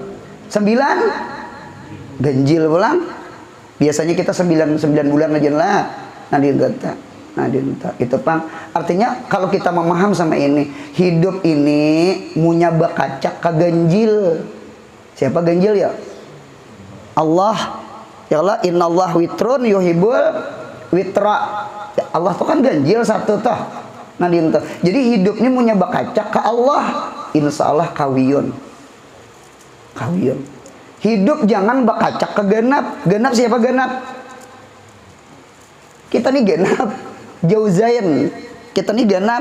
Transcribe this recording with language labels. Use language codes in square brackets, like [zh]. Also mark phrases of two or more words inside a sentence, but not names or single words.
[bjn] 9 ganjil pulang. Biasanya kita 9 bulan aja lah. Nah, itu Pang. Artinya kalau kita memaham sama ini, hidup ini munya bakacak ke ganjil. Siapa ganjil ya? Allah. [ar] Ya Allah, innallah witrun yuhibbul witra. [bjn] Ya Allah tuh kan ganjil satu toh. Nah, jadi hidupnya munya bakacak ke Allah. [ar] Insyaallah kawiyun. Kawiyun. [bjn] Hidup jangan bakacak ke genap. Genap siapa genap? Kita nih genap. Jauzain. Kita nih genap.